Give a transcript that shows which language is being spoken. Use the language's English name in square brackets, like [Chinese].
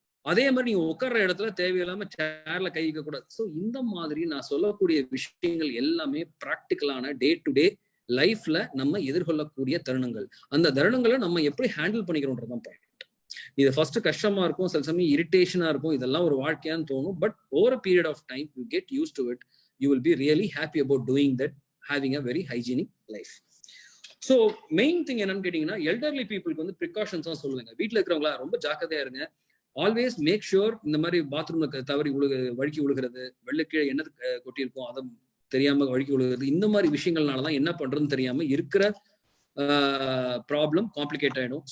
[Tamil] அதே மாதிரி நீங்க உட்கார்ற இடத்துல தேவையில்லாம சேர்ல கை வைக்க கூடாது. ஸோ இந்த மாதிரி நான் சொல்லக்கூடிய விஷயங்கள் எல்லாமே பிராக்டிக்கலான டே டு டே லைஃப்ல நம்ம எதிர்கொள்ளக்கூடிய தருணங்கள். அந்த தருணங்களை நம்ம எப்படி ஹேண்டில் பண்ணிக்கிறோம்ன்றதான் பாயிண்ட். இது ஃபர்ஸ்ட் கஷ்டமா இருக்கும், சில சமயம் இரிட்டேஷனா இருக்கும், இதெல்லாம் ஒரு வாழ்க்கையான்னு தோணும். [English] But over a period of time you get used to it, you will be really happy about doing that, having a very hygienic life. [Tamil] So main thing என்னன்னு கேட்டீங்கன்னா, எல்டர்லி பீப்புளுக்கு வந்து ப்ரிகாஷன்ஸ் தான் சொல்லுவாங்க. வீட்டில் இருக்கிறவங்களா ரொம்ப ஜாக்கிரதையா இருங்க. [English] always make sure [Tamil] இந்த மாதிரி பாத்ரூம்ல தவறி வழுக்கி விழுகிறது, வெள்ளக்கீழே என்ன கொட்டியிருக்கோம் அதை தெரியாம வழுக்கி விழுகிறது, இந்த மாதிரி விஷயங்கள்னாலதான் என்ன பண்றதுன்னு தெரியாம இருக்கிற ப்ராப்ளம் காம்ப்ளிகேட் ஆயிடும்.